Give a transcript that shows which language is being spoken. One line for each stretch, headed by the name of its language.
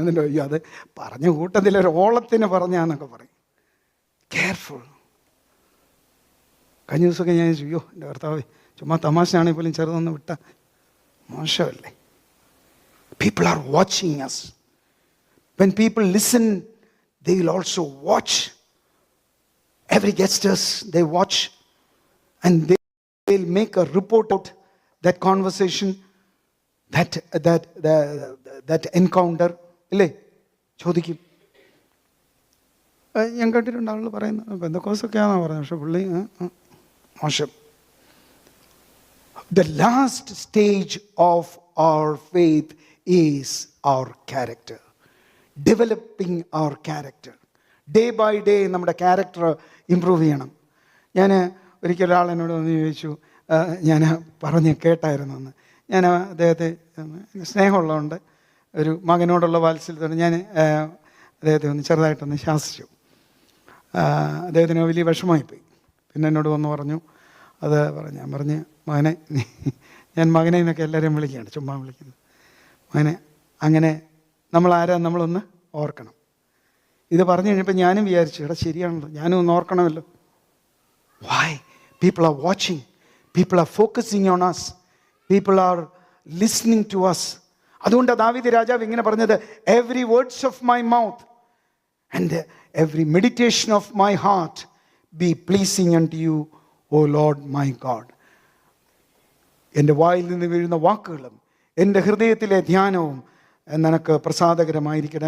Malayalam: ഇതിൻ്റെ അയ്യോ അത് പറഞ്ഞ കൂട്ടത്തിലൊരു ഓളത്തിന് പറഞ്ഞാന്നൊക്കെ പറയും. കെയർഫുൾ. കഴിഞ്ഞ ദിവസമൊക്കെ ഞാൻ അയ്യോ എൻ്റെ ഭർത്താവേ, ചുമ്മാ തമാശയാണെങ്കിൽ പോലും ചെറുതൊന്ന് വിട്ടാൽ മോശമല്ലേ?
English: People are watching us. When people listen, they will also watch. Every guesters, they watch and they'll make a report out that conversation, that encounter.
Malayalam: ഇല്ലേ? ചോദിക്കും. ഞാൻ കേട്ടിട്ടുണ്ട് ആളുകൾ പറയുന്നത് പെന്തക്കോസ്തൊക്കെയാണെന്നാണ് പറയുന്നത്. പക്ഷെ പുള്ളി മോശം.
English: The last stage of our faith is our character. Developing our character. Day by day
Malayalam: നമ്മുടെ ക്യാരക്ടർ ഇമ്പ്രൂവ് ചെയ്യണം. ഞാൻ ഒരിക്കൽ ഒരാൾ എന്നോട് വന്ന് ചോദിച്ചു, ഞാൻ പറഞ്ഞ് കേട്ടായിരുന്നു എന്ന്. ഞാൻ അദ്ദേഹത്തെ സ്നേഹമുള്ളതുകൊണ്ട് ഒരു മകനോടുള്ള വാത്സല്യത്തോടെ ഞാൻ അദ്ദേഹത്തെ ഒന്ന് ചെറുതായിട്ടൊന്ന് ശാസിച്ചു. അദ്ദേഹത്തിന് വലിയ വിഷമമായിപ്പോയി. പിന്നെ എന്നോട് വന്ന് പറഞ്ഞു, ഞാൻ പറഞ്ഞ് മകനെ, ഞാൻ മകനെ എന്നൊക്കെ എല്ലാവരെയും വിളിക്കുകയാണ്, ചുമ്മാ വിളിക്കുന്നത്. മകനെ, അങ്ങനെ നമ്മളൊന്ന് ഓർക്കണം. ഇത് പറഞ്ഞു കഴിഞ്ഞപ്പോൾ ഞാനും വിചാരിച്ചു, എടാ ശരിയാണല്ലോ, ഞാനും ഒന്ന് ഓർക്കണമല്ലോ.
English: Why? People are watching. People are focusing on us. People are listening to us.
Malayalam: അതുകൊണ്ടാണ് ദാവീദ് രാജാവ് ഇങ്ങനെ പറഞ്ഞത്,
English: every words of my mouth and every meditation of my heart be pleasing unto you, O Lord my God.
Malayalam: എൻ്റെ വായിൽ നിന്ന് വീഴുന്ന വാക്കുകളും എൻ്റെ ഹൃദയത്തിലെ ധ്യാനവും നിനക്ക് പ്രസാദകരമായിരിക്കട്ടെ.